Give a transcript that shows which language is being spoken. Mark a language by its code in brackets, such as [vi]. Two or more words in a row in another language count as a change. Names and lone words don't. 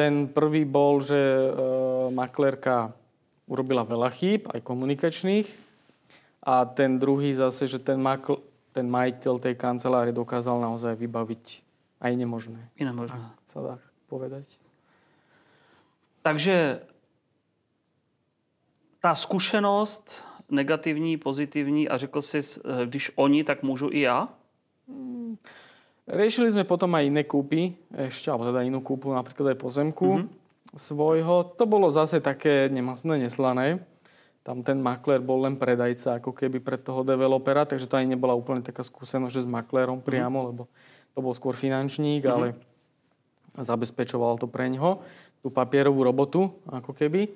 [sk] Ten prvý bol, že maklérka urobila veľa chýb, aj komunikačných. A ten druhý zase, že ten majiteľ tej kancelárie dokázal naozaj vybaviť aj nemožné. [cs] I nemožné. [sk] Sa dá povedať. [cs] Takže ta zkušenost negativní, pozitivní a řekl jsi, když oni, tak můžu i já? [sk] Riešili sme potom aj iné kúpy, ešte, alebo teda inú kúpu, napríklad aj pozemku svojho. To bolo zase také nemastné, neslané. Tam ten maklér bol len predajca, ako keby pre toho developera, takže to aj nebola úplne taká skúsenosť, že s maklérom priamo, lebo to bol skôr finančník, ale zabezpečoval to pre ňoho, tú papierovú robotu, ako keby.